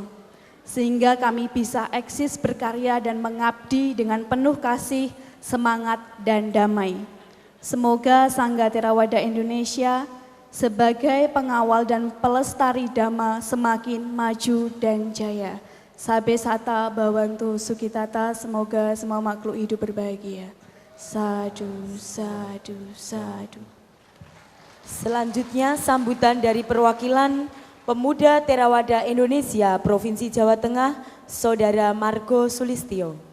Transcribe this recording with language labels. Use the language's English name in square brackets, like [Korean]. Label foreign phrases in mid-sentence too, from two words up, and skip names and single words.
[Indonesian] Sehingga kami bisa eksis berkarya dan mengabdi dengan penuh kasih, semangat, dan damai. Semoga Sangga Theravada Indonesia sebagai pengawal dan pelestari Dhamma semakin maju dan jaya. [Pali] Sabe sata bawantu sukitata, [Indonesian] semoga semua makhluk hidup berbahagia. [Pali] Sadu, sadu, sadu. [Indonesian] Selanjutnya sambutan dari perwakilan Pemuda Theravada Indonesia Provinsi Jawa Tengah, Saudara Margo Sulistyo.